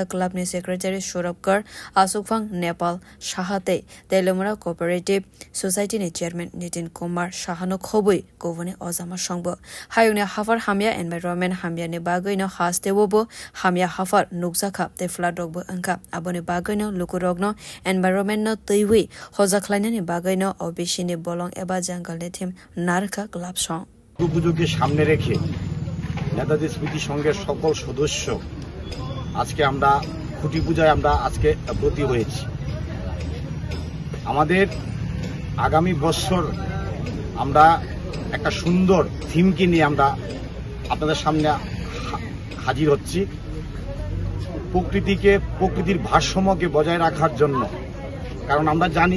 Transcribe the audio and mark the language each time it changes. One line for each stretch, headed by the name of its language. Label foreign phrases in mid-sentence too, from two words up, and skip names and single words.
Kok Borok: Club ni Secretary Shurabkar Asukfang Nepal Shahate Telemura Cooperative Society ni Chairman Nitin Kumar Shahano Khobui Govone Ozama Shongbo Hayune Hafar Hamya Environment Hamya ni Bagoino Haste Wobo Hamya Hafar Nukzaka te Fladogbo Anka Abone Bagoino Lukurogno Environment no Tuiwi Hozaklane ni Bagoino Obishini Bolong Eba Jungle ni Team Narka Club Song
Bangla: পুজোকে সামনে রেখে নেতাজি স্মৃতি সংঘের সকল সদস্য আজকে আমরা খুঁটি পূজায় আমরা আজকে ব্রতী হয়েছি আমাদের আগামী বছর আমরা একটা সুন্দর থিমকে নিয়ে আমরা আপনাদের সামনে হাজির হচ্ছি প্রকৃতির ভারসাম্যকে বজায় রাখার জন্য কারণ আমরা জানি